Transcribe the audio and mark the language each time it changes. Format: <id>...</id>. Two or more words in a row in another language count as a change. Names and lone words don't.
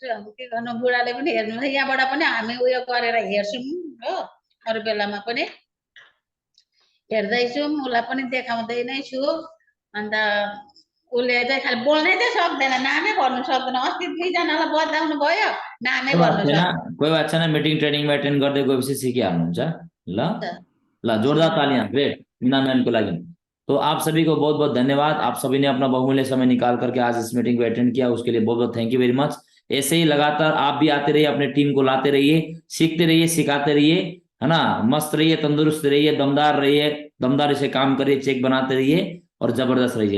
<ne>अब के गर्नु, बुढाले पनि हेर्नु, यहाँबाट पनि हामी उयो गरेर हेर्छौँ हो, अरू बेलामा पनि हेर्दैछौँ, उसलाई पनि देखाउँदै नै छु। अन्त उसले चाहिँ खालि बोल्नै चाहिँ सक्दैन, नामै भन्नु सक्दैन। अस्ति 2जनालाई बताउनु भयो, नामै कोही बात भन्नु छैन, सक्दैन। कोही बात छैन,</ne> <en>meeting training</en> <ne>एटेन्ड गर्दै गएपछि सिकिहाल्नुहुन्छ। ल ल,</ne> <hi>जोरदार तालियां, ग्रेट मीना मैम</hi> <ne>को लागि।</ne> <hi>तो आप सभी को बहुत बहुत धन्यवाद। आप सभी ने अपना बहुमूल्य समय निकाल करके आज इस मीटिंग को अटेंड किया, उसके लिए बहुत बहुत</hi> <en>thank you very much.</en> <hi>ऐसे ही लगातार आप भी आते रहिए, अपने टीम को लाते रहिए, सीखते रहिए, सिखाते रहिए, है ना। मस्त रहिए, तंदुरुस्त रहिए, दमदार रहिए, दमदार से काम करिए, चेक बनाते रहिए और जबरदस्त रहिए।</hi>